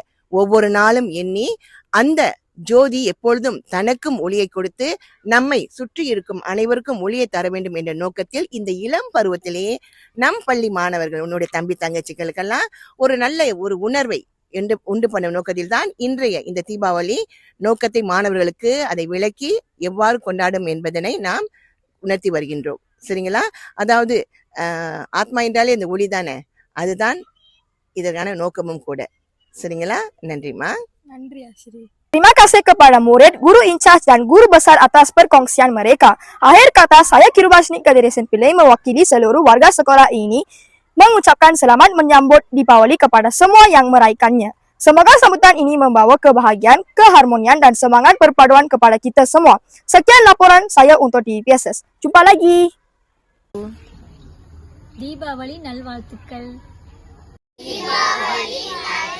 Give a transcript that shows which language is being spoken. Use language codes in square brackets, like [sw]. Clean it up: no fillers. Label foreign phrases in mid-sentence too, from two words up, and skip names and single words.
[ta] ஒவ்வொரு நாளும் எண்ணி, அந்த ஜோதி எப்பொழுதும் தனக்கும் ஒளியை கொடுத்து நம்மை சுற்றி இருக்கும் அனைவருக்கும் ஒளியை தர வேண்டும் என்ற நோக்கத்தில் இந்த இளம் பருவத்திலேயே நம் பள்ளி மாணவர்கள், உன்னுடைய தம்பி தங்கச்சிகளுக்கெல்லாம் ஒரு நல்ல ஒரு உணர்வை உண்டு பண்ண நோக்கத்தில் தான் இன்றைய இந்த தீபாவளி நோக்கத்தை மாணவர்களுக்கு அதை விளக்கி எவ்வாறு கொண்டாடும் என்பதனை நாம் உணர்த்தி வருகின்றோம். சரிங்களா? அதாவது ஆத்மா என்றாலே இந்த ஒளி தானே, அதுதான் இதற்கான நோக்கமும் கூட. சரிங்களா? நன்றிமா. Nandri Asri. [ms] Terima kasih kepada murid, guru incas dan guru besar atas perkongsian mereka. Akhir kata, saya Kirubasni Kadresan Pillai mewakili seluruh warga sekolah ini mengucapkan selamat menyambut Deepawali kepada semua yang merayakannya. Semoga sambutan ini membawa kebahagiaan, keharmonian, dan semangat perpaduan kepada kita semua. Sekian laporan saya untuk di PSS. Jumpa lagi. [ta] தீபாவளி நல்வாழ்த்துக்கள்.